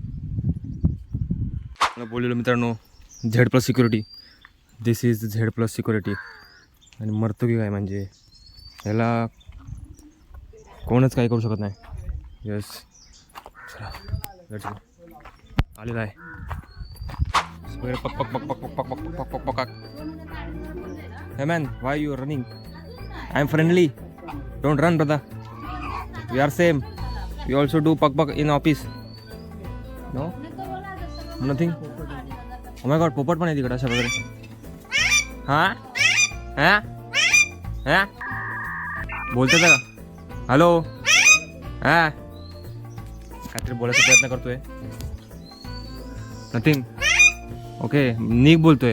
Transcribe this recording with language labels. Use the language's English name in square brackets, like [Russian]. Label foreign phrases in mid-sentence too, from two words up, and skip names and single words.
[Marathi] मला बोललेलो मित्रांनो Z+ सिक्युरिटी. [English] This is Z+ security. [Marathi] आणि मरतो की काय म्हणजे ह्याला कोणच काही करू शकत नाही. यस आलेला आहे. पक पक पक पक पक पक पक पक पक. [English] Hey man why you running? I am friendly. Don't run brother. We are same. We also do pak pak in office. No nothing. Oh my God [Marathi] पोपट पण आहे तिकडं अशा प्रकारे. हां हां हां बोलतं का? हॅलो हां काहीतरी बोलायचा प्रयत्न करतोय. नथिंग. ओके निक बोलतोय.